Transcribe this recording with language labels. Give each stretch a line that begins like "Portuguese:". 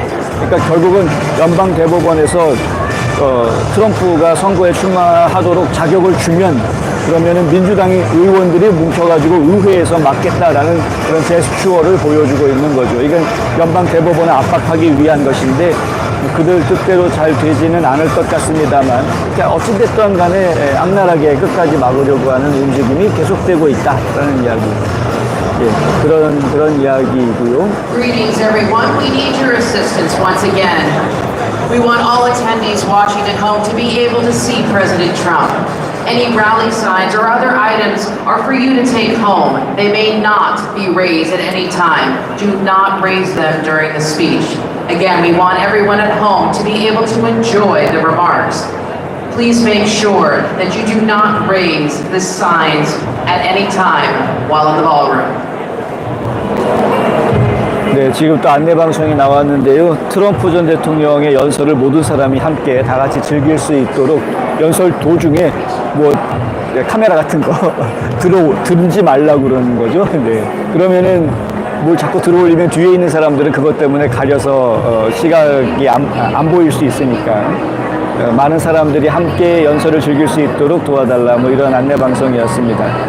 Korean: 그러니까 결국은 연방 대법원에서 트럼프가 선거에 출마하도록 자격을 주면, 그러면은 민주당이 의원들이 뭉쳐가지고 의회에서 막겠다라는 그런 제스처를 보여주고 있는 거죠. 이건 연방 대법원을 압박하기 위한 것인데 그들 뜻대로 잘 되지는 않을 것 같습니다만, 어찌됐든 간에 악랄하게 끝까지 막으려고 하는 움직임이 계속되고 있다라는 이야기. 예, 그런 이야기이고요.
English: Greetings, everyone. We need your assistance once again. We want all attendees watching at home to be able to see President Trump. Any rally signs or other items are for you to take home. They may not be raised at any time. Do not raise them during the speech. Again, we want everyone at home to be able to enjoy the remarks. Please make sure that you do not raise the signs at any time while in the ballroom.
Korean: 네, 지금 또 안내방송이 나왔는데요. 트럼프 전 대통령의 연설을 모든 사람이 함께 다 같이 즐길 수 있도록 연설 도중에 뭐 카메라 같은 거 들지 말라고 그러는 거죠. 네. 그러면은 뭘 자꾸 들어올리면 뒤에 있는 사람들은 그것 때문에 가려서 시각이 안 보일 수 있으니까 많은 사람들이 함께 연설을 즐길 수 있도록 도와달라 뭐 이런 안내 방송이었습니다.